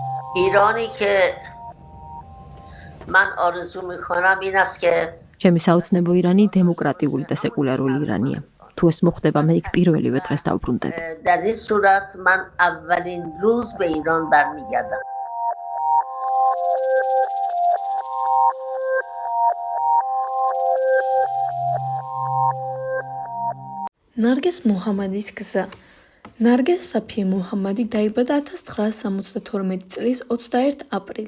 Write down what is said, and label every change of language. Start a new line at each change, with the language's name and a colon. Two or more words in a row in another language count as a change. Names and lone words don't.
Persian: ایرانی که من آرزو میکنم این است که
Georgian: ჩემი საოცნებო ირანი დემოკრატიული და სეკულარული ირანია. თუ ეს მოხდება, მე იქ პირველივე დღეს დავბრუნდები.
Persian: در این صورت من اولین روز به ایران برمیگردم.
Georgian: ნარგეს მუჰამადის გზა. ნარგეს საფიე მუჰამადი დაიბადა 1972 წლის 21 აპრილს.